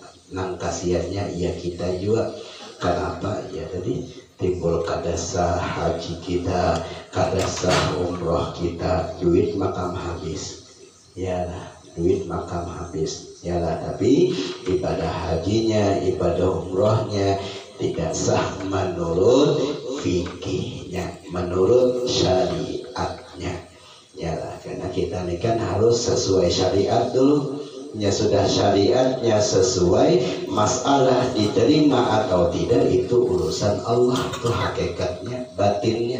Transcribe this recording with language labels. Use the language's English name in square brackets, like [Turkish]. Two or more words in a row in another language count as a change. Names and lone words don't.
[Banjar] Nang kasihannya ya kita juga. Kenapa? Ya tadi timbul kadasa haji kita, kadasa umroh kita, duit makam habis. Yalah, duit makam habis. Yalah, tapi ibadah hajinya, [Indonesian] ibadah umrohnya tidak sah menurut fikihnya, menurut syariatnya. Yalah, karena kita ini kan harus sesuai syariat dulu. Ya sudah syariatnya sesuai, masalah diterima atau tidak itu urusan Allah, itu hakikatnya, batinnya.